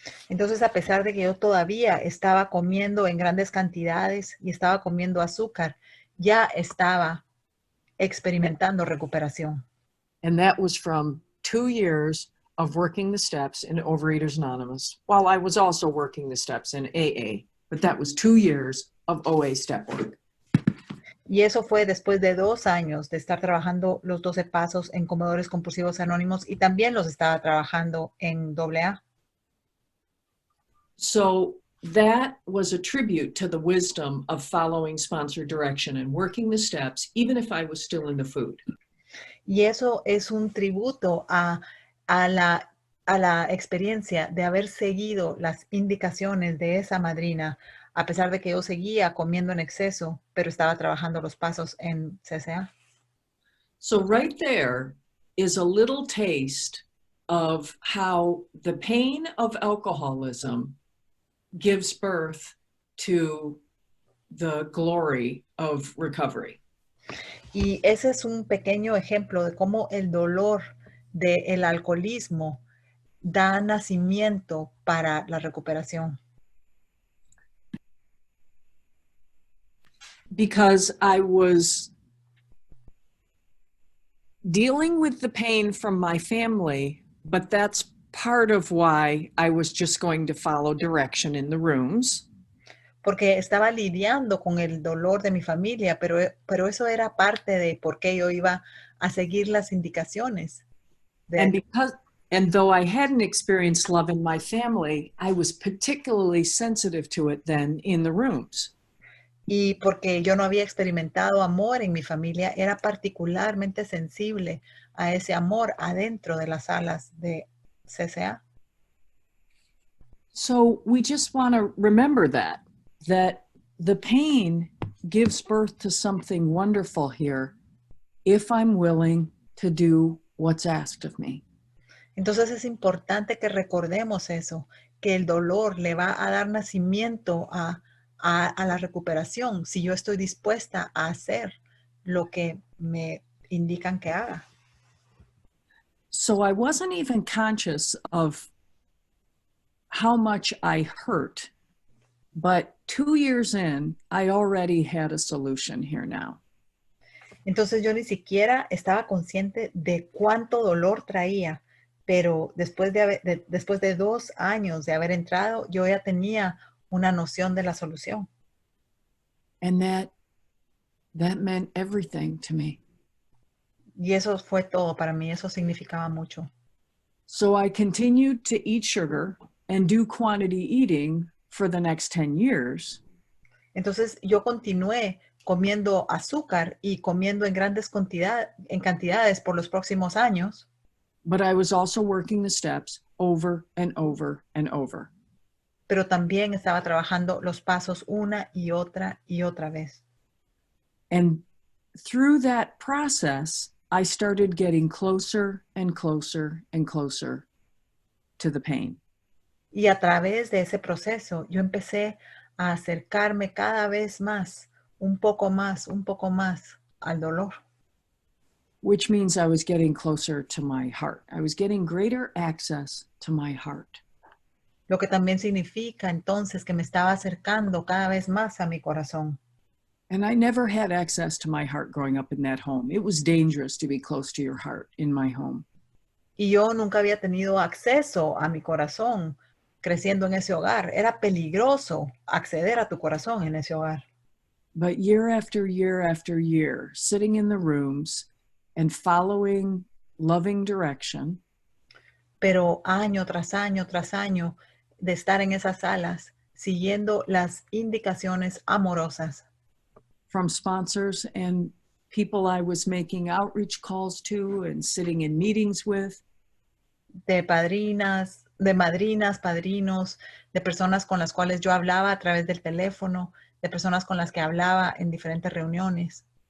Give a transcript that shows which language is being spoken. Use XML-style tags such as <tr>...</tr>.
<es>Entonces, a pesar de que yo todavía estaba comiendo en grandes cantidades y estaba comiendo azúcar, ya estaba experimentando recuperación.</es> <en>And that was from 2 years of working the steps in Overeaters Anonymous, while I was also working the steps in AA, but that was 2 years of OA step work.</en> <es>Y eso fue después de 2 años de estar trabajando los 12 pasos en Comedores Compulsivos Anónimos y también los estaba trabajando en AA.</es> <en>So that was a tribute to the wisdom of following sponsored direction and working the steps, even if I was still in the food.</en> <es>Y eso es un tributo a la experiencia de haber seguido las indicaciones de esa madrina, a pesar de que yo seguía comiendo en exceso, pero estaba trabajando los pasos en CCA.</es> <en>So right there is a little taste of how the pain of alcoholism gives birth to the glory of recovery.</en> <es>Y ese es un pequeño ejemplo de cómo el dolor del alcoholismo da nacimiento para la recuperación.</es> <en>Because I was dealing with the pain from my family, but that's part of why I was just going to follow direction in the rooms.</en> <es>Porque estaba lidiando con el dolor de mi familia, pero eso era parte de por qué yo iba a seguir las indicaciones.</es> <en>And though I hadn't experienced love in my family, I was particularly sensitive to it then in the rooms.</en> <es>Y porque yo no había experimentado amor en mi familia, era particularmente sensible a ese amor adentro de las salas de CCA.</es> <en>So we just want to remember that the pain gives birth to something wonderful here if I'm willing to do what's asked of me.</en> <es>Entonces es importante que recordemos eso, que el dolor le va a dar nacimiento a la recuperación si yo estoy dispuesta a hacer lo que me indican que haga.</es> <en>So I wasn't even conscious of how much I hurt, but 2 years in, I already had a solution here now.</en> <es>Entonces yo ni siquiera estaba consciente de cuánto dolor traía, pero después de 2 años de haber entrado, yo ya tenía una noción de la solución.</es> <en>And that meant everything to me.</en> <es>Y eso fue todo para mí, eso significaba mucho.</es> <en>So I continued to eat sugar and do quantity eating for the next 10 years.</en> <es>Entonces yo continué comiendo azúcar y comiendo en en cantidades por los próximos años,</es> <en>But I was also working the steps over and over and over.</en> <es>pero también estaba trabajando los pasos una y otra vez.</es> <en>And through that process, I started getting closer and closer and closer to the pain.</en> <es>Y a través de ese proceso, yo empecé a acercarme cada vez más, un poco más al dolor.</es> <en>Which means I was getting closer to my heart. I was getting greater access to my heart.</en> <es>Lo que también significa entonces que me estaba acercando cada vez más a mi corazón.</es> <en>And I never had access to my heart growing up in that home. It was dangerous to be close to your heart in my home.</en> <es>Y yo nunca había tenido acceso a mi corazón creciendo en ese hogar. Era peligroso acceder a tu corazón en ese hogar.</es> <en>But year after year after year, sitting in the rooms and following loving direction,</en> <es>Pero año tras año de estar en esas salas, siguiendo las indicaciones amorosas</es> <en>from sponsors and people I was making outreach calls to and sitting in meetings with,</en> <es>de madrinas, padrinos, de personas con las cuales yo hablaba a través del teléfono, de personas con las que hablaba en diferentes reuniones.</es>